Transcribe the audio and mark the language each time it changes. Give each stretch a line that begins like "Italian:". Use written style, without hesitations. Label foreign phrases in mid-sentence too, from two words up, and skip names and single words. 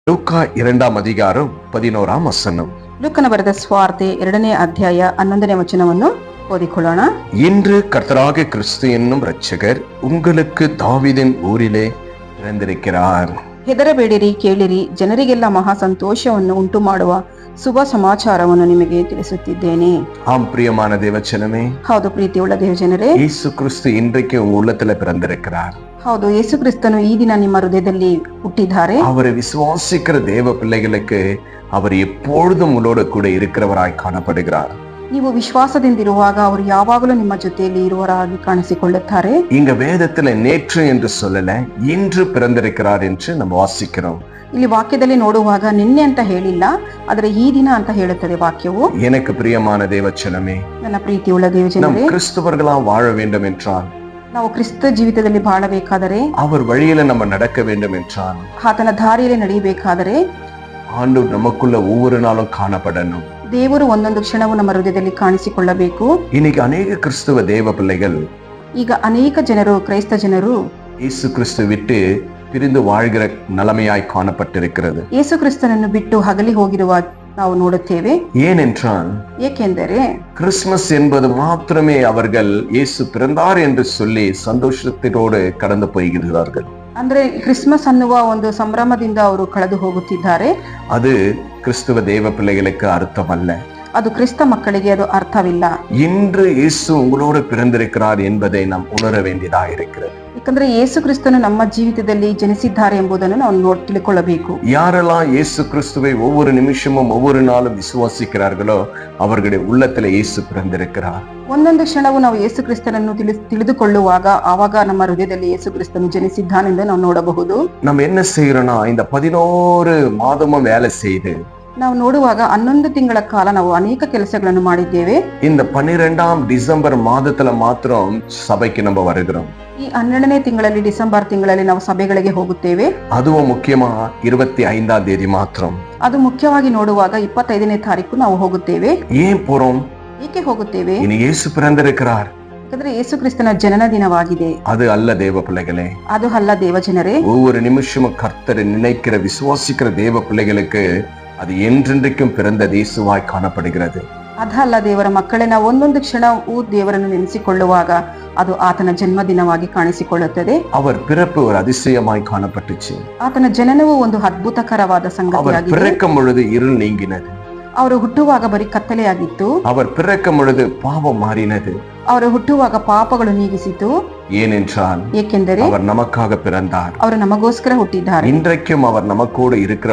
Tamil: ಲೂಕ 2 அதிகாரம் 11 வசனம்.
Kannada: ಲೂಕನ ಬರೆದ ಸ್ವಾರ್ತೆ 2ನೇ ಅಧ್ಯಾಯ 11ನೇ ವಚನವನ್ನು ಓದಿಕೊಳ್ಳೋಣ.
Tamil: இன்று கர்த்தராகிய கிறிஸ்து என்னும் இரட்சகர் உங்களுக்கு தாவீதின் ஊரிலே பிறந்திருக்கிறார்.
Kannada: ಹೆದರಬೇಡಿರಿ, ಕೇಳಿರಿ, ಜನರಿಗೆಲ್ಲ ಮಹಾ ಸಂತೋಷವನ್ನು ಉಂಟು ಮಾಡುವ ಶುಭ ಸಮಾಚಾರವನ್ನು ನಿಮಗೆ ತಿಳಿಸುತ್ತಿದ್ದೇನೆ.
Tamil: ஆம் பிரியமான தேவச்சனமே,
Kannada: ಹೌದು ಪ್ರೀತಿಯುಳ್ಳ ದೇವಜನರೇ,
Tamil: இயேசு கிறிஸ்து இன்றைக்கு உங்க உள்ளத்துல பிறந்திருக்கிறார்.
Kannada: ಹೌದು, ಯೇಸು ಕ್ರಿಸ್ತನು ಈ ದಿನ ನಿಮ್ಮ ಹೃದಯದಲ್ಲಿ ಹುಟ್ಟಿದ್ದಾರೆ.
Tamil: அவரை விசுவாசிக்கிற தேவ பிள்ளைகளுக்கு அவர் எப்பொழுதும் உங்களோட கூட இருக்கிறவராய் காணப்படுகிறார்.
Kannada: ನೀವು ವಿಶ್ವಾಸದಿಂದಿರುವಾಗ ಅವರು ಯಾವಾಗಲೂ ನಿಮ್ಮ ಜೊತೆಯಲ್ಲಿ ಇರುವವರಾಗಿ ಕಾಣಿಸಿಕೊಳ್ಳುತ್ತಾರೆ.
Tamil: இங்க வேதத்துல நேற்று என்று சொல்லல, இன்று பிறந்திருக்கிறார் என்று நம்ம வாசிக்கிறோம்.
Kannada: ಇಲ್ಲಿ ವಾಕ್ಯದಲ್ಲಿ ನೋಡುವಾಗ ನಿನ್ನೆ ಅಂತ ಹೇಳಿಲ್ಲ, ಆದರೆ ಈ ದಿನ ಅಂತ ಹೇಳುತ್ತದೆ ವಾಕ್ಯವು.
Tamil: எனக்கு பிரியமான தேவச்சனமே,
Kannada: ನನ್ನ ಪ್ರೀತಿಯುಳ್ಳ
Tamil: நம்
Kannada: ದೇವಜನರೇ,
Tamil: கிறிஸ்தவர்களா வாழ வேண்டும் என்றால்,
Kannada: ನಾವು ಕ್ರಿಸ್ತ ಜೀವಿತದಲ್ಲಿ ಬಾಳಬೇಕಾದರೆ,
Tamil: அவர் வழியில நம்ம நடக்க வேண்டும் என்றால்,
Kannada: ಆತನ ದಾರಿಯಲ್ಲಿ ನಡೆಯಬೇಕಾದರೆ
Tamil: ஆண்டவர் நமக்குள்ள ஒவ்வொரு நாளும் காணப்படணும்.
Kannada: ದೇವರು ಒಂದೊಂದು ಕ್ಷಣವೂ ನಮ್ಮ ಹೃದಯದಲ್ಲಿ ಕಾಣಿಸಿಕೊಳ್ಳಬೇಕು.
Tamil: இன்னைக்கு அநேக கிறிஸ்தவ தேவ பிள்ளைகள்
Kannada: ಈಗ ಅನೇಕ ಜನರು, ಕ್ರೈಸ್ತ ಜನರು
Tamil: இயேசு கிறிஸ்து விட்டு பிரிந்து வாழ்கிற நிலைமையாய் காணப்பட்டிருக்கிறது.
Kannada: ಯೇಸು ಕ್ರಿಸ್ತನನ್ನು ಬಿಟ್ಟು ಹಗಲಿ ಹೋಗಿರುವ ನಾವು ನೋಡುತ್ತೇವೆ.
Tamil: ஏனென்றால்
Kannada: ಏಕೆಂದರೆ
Tamil: கிறிஸ்துமஸ் என்பது மாத்திரமே அவர்கள் இயேசு பிறந்தார் என்று சொல்லி சந்தோஷத்தோடு கடந்து போய்கிறார்கள்.
Kannada: ಅಂದ್ರೆ ಕ್ರಿಸ್ಮಸ್ ಅನ್ನುವ ಒಂದು ಸಂಭ್ರಮದಿಂದ ಅವರು ಕಳೆದು ಹೋಗುತ್ತಿದ್ದಾರೆ.
Tamil: அது கிறிஸ்துவ தேவ பிள்ளைகளுக்கு அர்த்தம் அல்ல.
Kannada: ಅದು ಕ್ರಿಸ್ತ ಮಕ್ಕಳಿಗೆ ಅದು ಅರ್ಥವಿಲ್ಲ.
Tamil: இன்று இயேசு உங்களோடு பிறந்திருக்கிறார் என்பதை நாம் உணர வேண்டியதாக இருக்கிறது.
Kannada: ಯಾಕಂದ್ರೆ ಯೇಸು ಕ್ರಿಸ್ತನು ನಮ್ಮ ಜೀವಿತದಲ್ಲಿ ಜನಿಸಿದ್ದಾರೆ ಎಂಬುದನ್ನು ನಾವು ತಿಳ್ಕೊಳ್ಳಬೇಕು.
Tamil: யாரெல்லாம் இயேசு கிறிஸ்துவை ஒவ்வொரு நிமிஷமும் ஒவ்வொரு நாளும் விசுவாசிக்கிறார்களோ அவர்களுடைய உள்ளத்துல இயேசு பிறந்திருக்கிறார்.
Kannada: ಒಂದೊಂದು ಕ್ಷಣವು ನಾವು ಯೇಸು ಕ್ರಿಸ್ತನನ್ನು ತಿಳಿದುಕೊಳ್ಳುವಾಗ ಆವಾಗ ನಮ್ಮ ಹೃದಯದಲ್ಲಿ ಯೇಸು ಕ್ರಿಸ್ತನು ಜನಿಸಿದ್ದಾನೆಂದು ನಾವು ನೋಡಬಹುದು.
Tamil: நம்ம என்ன செய்யறோம்னா, இந்த 11 மாதமும் வேலை செய்து
Kannada: ನಾವು ನೋಡುವಾಗ 11 ತಿಂಗಳ ಕಾಲ ನಾವು ಅನೇಕ ಕೆಲಸಗಳನ್ನು ಮಾಡಿದ್ದೇವೆ.
Tamil: இந்த 12 டிசம்பர் மாதத்துல மாத்திரம் சபைக்கு நம்ம வருகிறோம்.
Kannada: ಈ 12ನೇ ತಿಂಗಳಲ್ಲಿ, ಡಿಸೆಂಬರ್ ತಿಂಗಳಲ್ಲಿ ನಾವು ಸಭೆಗಳಿಗೆ ಹೋಗುತ್ತೇವೆ.
Tamil: அதுவும் முக்கியமா 25ஆம் தேதி மாத்திரம்.
Kannada: ಅದು ಮುಖ್ಯವಾಗಿ ನೋಡುವಾಗ 25ನೇ ತಾರೀಕು ನಾವು ಹೋಗುತ್ತೇವೆ.
Tamil: ஏன் போறோம்?
Kannada: ಏಕೆ ಹೋಗುತ್ತೇವೆ?
Tamil: இனி இயேசு பிறந்திருக்கிறார்.
Kannada: ಯಾಕಂದ್ರೆ ಯೇಸು ಕ್ರಿಸ್ತನ ಜನನ ದಿನವಾಗಿದೆ.
Tamil: அது அல்ல தேவ பிள்ளைகளே.
Kannada: ಅದು ಅಲ್ಲ ದೇವಜನರೇ.
Tamil: ஒவ்வொரு நிமிஷமும் கர்த்தரை நினைக்கிற விசுவாசிக்கிற தேவ பிள்ளைகளுக்கு அது என்றென்றைக்கும் பிறந்த இயேசுவாய் காணப்படுகிறது.
Kannada: ಅದಲ್ಲ ದೇವರ ಮಕ್ಕಳೇ, ನಾವು ಒಂದೊಂದು ಕ್ಷಣವೂ ದೇವರನ್ನು ನೆನೆಸಿಕೊಳ್ಳುವಾಗ ಅದು ಆತನ ಜನ್ಮದಿನವಾಗಿ ಕಾಣಿಸಿಕೊಳ್ಳುತ್ತದೆ.
Tamil: அவர் பிறப்பு ஒரு அதிசயமாய் காணப்பட்டுச்சு.
Kannada: ಆತನ ಜನನವು ಒಂದು ಅದ್ಭುತಕರವಾದ
Tamil: அவர்
Kannada: ಸಂಗತಿಯಾಗಿದೆ.
Tamil: பிறக்கும் பொழுது இருள் நீங்கினது.
Kannada: ಅವರು ಹುಟ್ಟುವಾಗ ಬರೀ ಕತ್ತಲೆಯಾಗಿತ್ತು.
Tamil: அவர் பிறக்கும் பொழுது பாவம் மாறினது.
Kannada: ಅವರು ಹುಟ್ಟುವಾಗ ಪಾಪಗಳು ನೀಗಿಸಿತು.
Tamil: ஏனென்றால்
Kannada: ಏಕೆಂದರೆ
Tamil: அவர் நமக்காக பிறந்தார்.
Kannada: ಅವರು ನಮಗೋಸ್ಕರ ಹುಟ್ಟಿದ್ದಾರೆ.
Tamil: இன்றைக்கும் அவர் நமக்கோடு இருக்கிறவர்.